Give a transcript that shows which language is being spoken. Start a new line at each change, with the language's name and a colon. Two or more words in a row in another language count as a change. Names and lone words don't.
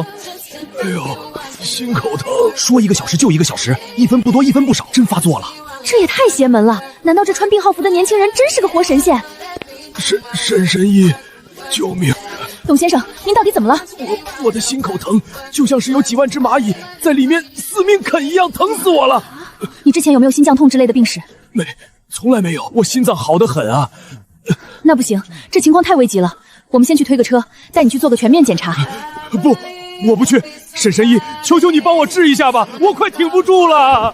Chinese: 哎呦，心口疼，說1個小時就1個小時，1分不多1分不少，真發作了。這也太邪門了！難道這穿病號服的年輕人真是個活神仙？沈神医，救命！董先生，您到底怎么了？我的心口疼，就像是有几萬隻螞蟻在裡面死命啃一樣，疼死我了。你之前有沒有心臟痛之類的病史？沒，從來沒有，我心臟好得很啊。那不行，這情況太危急了，我們先去推個車，帶你去做個全面檢查。不，我不去。沈神醫，求求你幫我治一下吧，我快挺不住了。